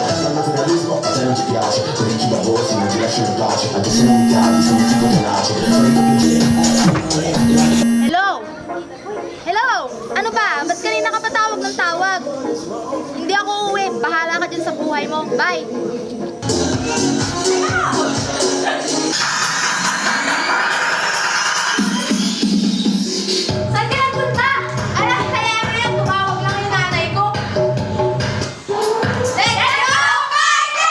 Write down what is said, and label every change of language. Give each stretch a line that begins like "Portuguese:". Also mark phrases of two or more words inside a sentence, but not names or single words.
Italian: Il naturalismo a te non ti piace. Con i chibaborsi non ti lasciano in pace. Anche se non mi cadi, sono un tipo tenace. Sono il tuo piacere.
English: Hello? Hello?
Filipino: Ano ba? Ba't kanina ka patawag ng tawag? Hindi ako uuwi. Bahala ka dyan sa buhay mo. Bye! Saan ka nagpunta? Alam, kaya mo yan. Tumawag lang yung nanay ko.
English: Let's go, party!